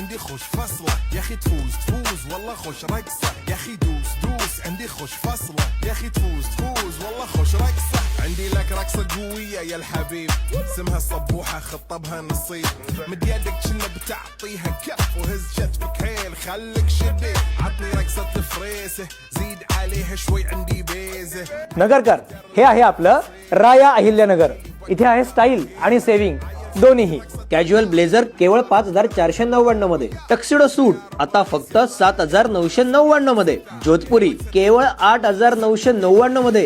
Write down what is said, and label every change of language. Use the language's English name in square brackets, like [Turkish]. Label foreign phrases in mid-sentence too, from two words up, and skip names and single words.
[Arabic] خوش فصلة يا اخي تفوز تفوز والله خوش رقصة يا اخي دوس دوس عندي خوش فصلة يا اخي تفوز تفوز والله خوش رقصة عندي لك رقصة قوية يا الحبيب اسمها الصبوحة خطبها نصيب مد يدك كنا بتعطيها كف وهز كتفك حيل خليك شديد عطني رقصة فريسة زيد عليها شوي عندي بيزة. [Marathi] नगरकर हे आहे आपलं राया अहिल्यानगर. इथे आहे स्टाईल आणि सेव्हिंग दोन्हीही. [English] casual blazer [Marathi] केवळ 5499 मध्ये. [English] tuxedo suit [Marathi] आता फक्त 7999 मध्ये. जोधपुरी केवळ 8999 मध्ये.